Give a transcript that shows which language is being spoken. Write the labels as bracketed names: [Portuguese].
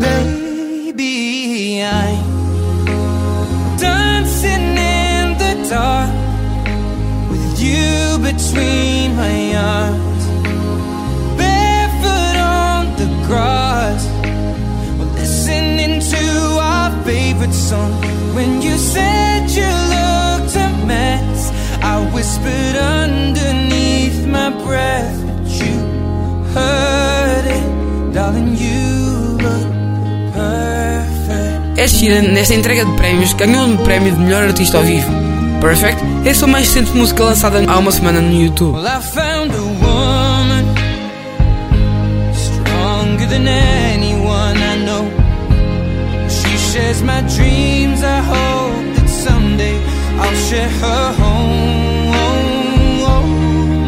[English] Baby, I'm dancing in the dark with you between my arms, barefoot on the grass, listening to our favorite song. When you said you looked a mess, I whispered underneath my breath that you heard it. Darling, you look perfect. [Portuguese] Ed Sheeran, nesta entrega de prémios, ganhou um prémio de melhor artista ao vivo. Perfect. Esse é o mais recente música lançada há uma semana no YouTube. [English] Well, I found a woman stronger than anyone I know. She shares my dreams. I hope that someday I'll share her home.